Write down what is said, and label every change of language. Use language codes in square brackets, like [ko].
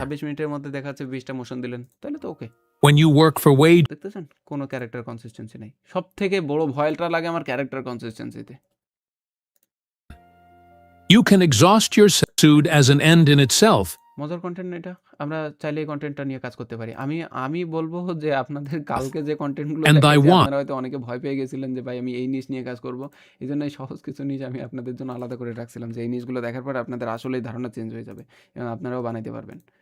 [bn] 26 মিনিটের মধ্যে দেখা যাচ্ছে 20টা মোশন দিলেন, তাহলে তো ওকে। [en] When you work for wage, [bn] দেখতেছেন কোনো ক্যারেক্টার কনসিস্টেন্সি নেই। সবথেকে বড় ভয়টা লাগে আমার character কনসিস্টেন্সিতে। [en] you can exhaust yourself as an end in itself. [bn] মজার কন্টেন্ট এটা, আমরা চাইলে এই কন্টেন্টটা নিয়ে কাজ করতে পারি। আমি বলবো যে আপনাদের কালকে যে কন্টেন্টগুলো [en] And I want- [bn] আপনারা হয়তো অনেকে ভয় পেয়ে গেছিলেন যে ভাই আমি এই নিশ নিয়ে কাজ করব, এই জন্য এই সহজ কিছু নিশ আমি আপনাদের জন্য আলাদা করে রাখছিলাম, যে এই নিশগুলো দেখার পর আপনাদের আসলেই ধারণা চেঞ্জ হয়ে যাবে এবং আপনারাও বানাইতে পারবেন।